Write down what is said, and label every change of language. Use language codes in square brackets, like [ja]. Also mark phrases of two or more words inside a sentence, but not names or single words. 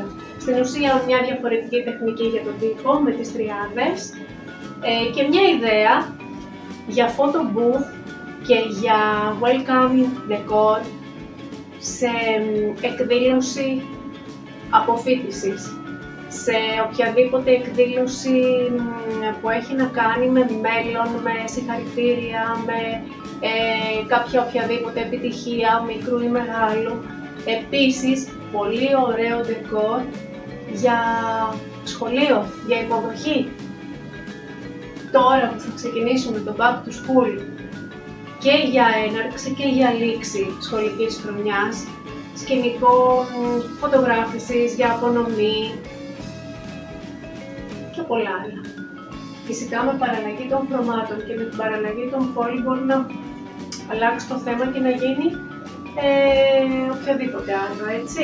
[el] Στην ουσία μια διαφορετική τεχνική για τον τοίχο με τις τριάδες και μια ιδέα για [en] photo booth [el] και για [en] welcoming decor [el] σε εκδήλωση αποφοίτησης, σε οποιαδήποτε εκδήλωση που έχει να κάνει με μέλλον, με συγχαρητήρια, με κάποια οποιαδήποτε επιτυχία, μικρού ή μεγάλου. Επίσης, πολύ ωραίο ντεκόρ για σχολείο, για υποδοχή. Τώρα που θα ξεκινήσουμε το [en] back to school [el] και για έναρξη και για λήξη σχολικής χρονιάς, σκηνικό φωτογράφησης, για απονομή και πολλά άλλα. Φυσικά με παραλλαγή των χρωμάτων και με την παραλλαγή των foil μπορεί να αλλάξει το θέμα και να γίνει οποιοδήποτε άλλο, έτσι.